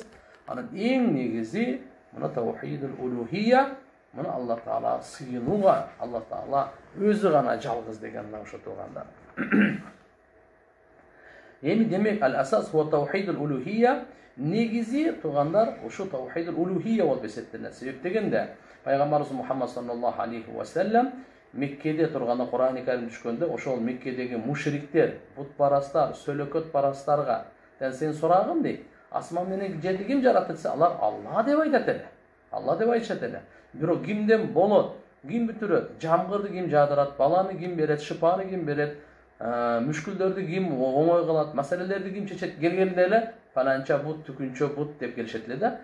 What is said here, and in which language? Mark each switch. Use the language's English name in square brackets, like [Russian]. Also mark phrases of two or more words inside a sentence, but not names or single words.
[Kyrgyz] Анын эң негизи мына [Arabic] توحيد الألوهية, [Kyrgyz] мына Алла Таала сыйынууга, Алла Таала өзү гана жалгыз деген ошо тургандар. Эми демек [Arabic] الأساس هو توحيد الألوهية, [Kyrgyz] негизи тургандар ошо [Arabic] توحيد الألوهية [Kyrgyz] болуп эсептелет. Себеп дегенде пайгамбарыбыз Мухаммад [Arabic] صلى الله عليه وسلم [Kyrgyz] Меккеде турганда Кур'ан-ы Карим түшкөндө ошол Меккедеги мушриктер, бутпарастар, сөлөкөт парастарга сен сурагын дейт. Асман менен жерди ким жаратты десе, алар Алла деп айтат эле. Алла деп айтышат эле. Бирок кимден болот, ким бүтүрөт, жамгырды ким жаадырат, баланы ким берет, шыпаны ким берет, мүшкүлдөрдү ким оңой кылат, маселелерди ким чечет келгенде эле фаланча бут, түкүнчө бут деп келишет эле да.